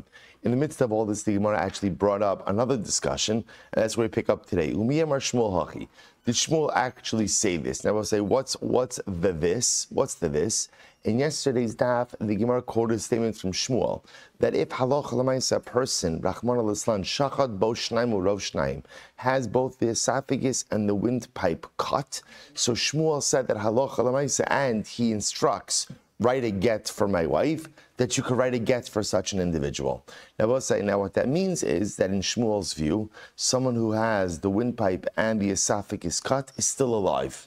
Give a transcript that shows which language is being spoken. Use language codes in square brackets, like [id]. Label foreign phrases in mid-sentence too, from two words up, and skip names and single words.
[en] In the midst of all this, the Gemara actually brought up another discussion, and that's where we pick up today. [arc] ומי אמר שמואל הכי. [en] Did Shmuel actually say this? Now we'll say, what's the this? What's the this? In yesterday's daf, the Gemara quoted statements from Shmuel that if [he] הלכה למעשה, [en] a person, [he] רחמן אל-איסלן, שחט בו שנים ורוב שנים, [en] has both the esophagus and the windpipe cut, so Shmuel said that [he] הלכה למעשה, [en] and he instructs, write a get for my wife, that you could write a get for such an individual. Now, we'll say, now what that means is that in Shmuel's view, someone who has the windpipe and the esophagus cut is still alive.